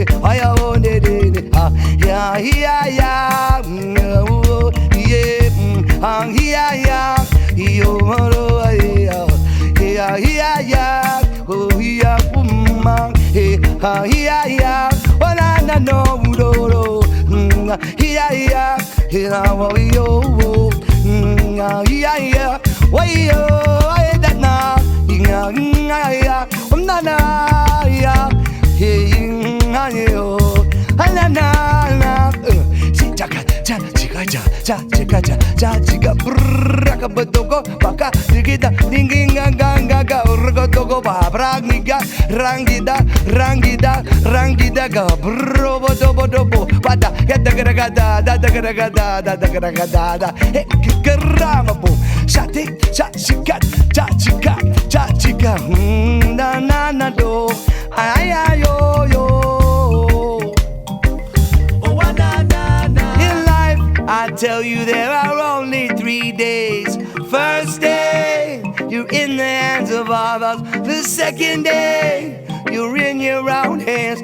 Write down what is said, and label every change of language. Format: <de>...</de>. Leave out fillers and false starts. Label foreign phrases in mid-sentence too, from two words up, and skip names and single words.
<en>I own it, yeah, yeah, yeah, oh, yeah, yeah, yeah, yo, yeah, yeah, yeah, oh, yeah, yeah, yeah, oh, na, no, yeah, yeah, yeah, oh, yo, yeah, yeah, oh, yo, that na, yeah, yeah, na, yeah, yeah, yo, na, chika, braka betoko, baka, digida, dinginga, ganga, urgotogo, babragiga, rangida, ga, bro, bodo, bada, gada, da, karama, boom, shati, chika, na, do, ay, yo. I tell you there are only 3 days. First day, you're in the hands of others. The second day, you're in your own hands.</en>